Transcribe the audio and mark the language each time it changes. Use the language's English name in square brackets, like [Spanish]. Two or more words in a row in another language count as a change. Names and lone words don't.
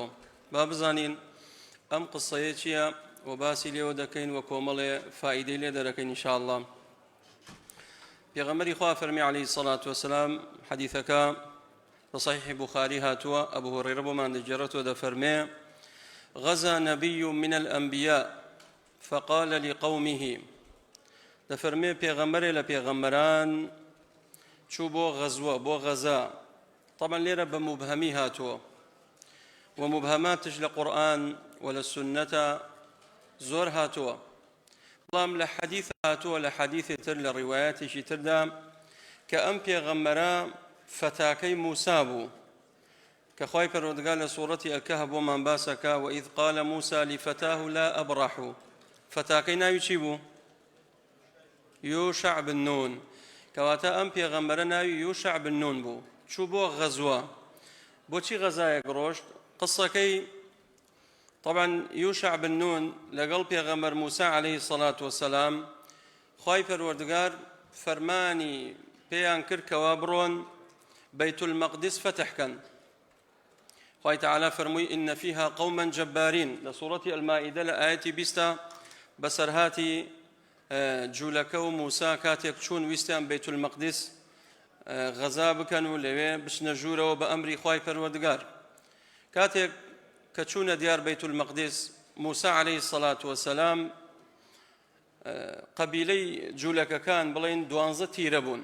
[Central Kurdish] با بزانین ئەم قسەیە چییە و باسی لێوە دەکەین و کۆمەڵێ فائیدەی لێ دەرەکەین ئینشاءالله. پێغەمبەری خوا فەرمی [Arabic] عەلەیهی سەڵات وەسەلام [Central Kurdish] حەدیثەکە لە صحیح بوخاری هاتووە، ئەبو هورەیرە بۆمان دەجێڕێتەوە دەفەرمێ [Arabic] غەزا نەبی من الأنبیاء فقال لقومه، [Central Kurdish] دەفەرمێ پێغەمبەرێ لە پێغەمبەران چوو بۆ غەزوە بۆ غەزا. طبعا لێرە بە مبهەمی هاتووە و مبهەماتش لە قورئان و لە سونەتە زۆر هاتووە، بەڵام لە حەدیث هاتووە لە حەدیثی تر لە ڕیوایەتێکی تردا کە ئەم پێغەمبەرە فتاکەی موسا بوو کە خوای پەروەردگار لە سوورەتی ئەلکەهف بۆمان باسەکە [Arabic] وئیذ قال موسى لفتاه لا أبرح. [Central Kurdish] فتاکەی ناوی چی بوو؟ یوشع بن نون، کەواتە ئەم پێغەمبەرە ناوی یوشع بن نون بوو. چوو بۆ غەزوە. بۆچی غەزایەک ڕۆشت؟ قسەکەی طبعا یوشع بن نون لەگەڵ پێغەمبەر موسا [Arabic] عەلەیهی الصەلاة وەسەلام [Central Kurdish] خوای پەروەردگار فەرمانی پێیان کرد کەوا بڕۆن بەیت المەقدس فتحکەن. خوای تعالی فەرمووی [Arabic] إن فيها قوما جبارين [Central Kurdish] لە سوورەتی ئەلمائیدە لە ئاەتی 20 بەسەرهاتی جوولەکە و موسا کاتێک چوون ویستیان بەیت المەقدس غەزا بکەن و لەوێ بچنە ژوورەوە بە ئەمری خوای پەروەردگار. کاتێک کە چوونە دیار بەیت المەقدس موسا [Arabic] عەلەیهی الصەلاة وەسەلام [Central Kurdish] قەبیلەی جوولەکەکان بڵێن 12 تیرە بوون.